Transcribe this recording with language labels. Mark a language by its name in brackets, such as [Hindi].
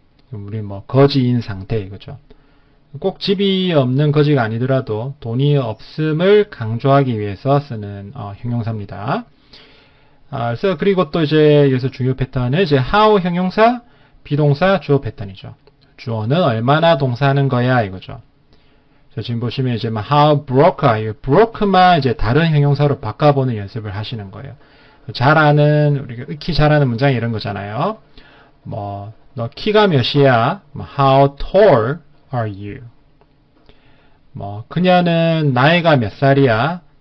[Korean] 우리 뭐 거지인 상태 이거죠. 꼭 집이 없는 거지가 아니더라도 돈이 없음을 강조하기 위해서 쓰는 형용사입니다. 그래서 그리고 또 이제 여기서 중요 패턴은 이제 how 형용사, 비동사, 주어 패턴이죠. 주어는 얼마나 동사하는 거야 이거죠. 지금 보시면 이제 [English] how broke are you? [Korean] broke만 이제 다른 형용사로 바꿔보는 연습을 하시는 거예요. 잘 아는 우리가 익히 잘하는 문장이 이런 거잖아요. 뭐 너 키가 몇이야? [English] how tall are you? [Korean] 뭐 그녀는 나이가 몇 살이야?